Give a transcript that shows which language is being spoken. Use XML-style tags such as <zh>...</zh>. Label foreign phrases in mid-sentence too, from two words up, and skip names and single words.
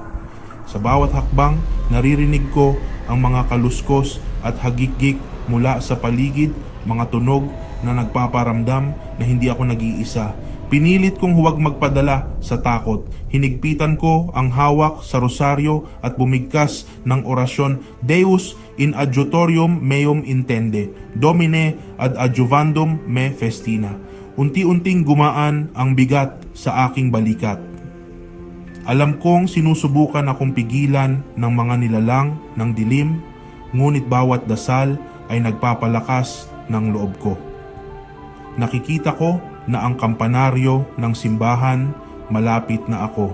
<tl>Sa bawat hakbang, naririnig ko ang mga kaluskos at hagikgik mula sa paligid, mga tunog na nagpaparamdam na hindi ako nag-iisa. Pinilit kong huwag magpadala sa takot. Hinigpitan ko ang hawak sa rosaryo at bumigkas ng orasyon,</tl> <la>Deus in adjutorium meum intende, Domine ad adjuvandum me festina.</la> <tl>Unti-unting gumaan ang bigat sa aking balikat. Alam kong sinusubukan akong pigilan ng mga nilalang ng dilim, ngunit bawat dasal ay nagpapalakas ng loob ko. Nakikita ko na ang kampanaryo ng simbahan malapit na ako.</tl>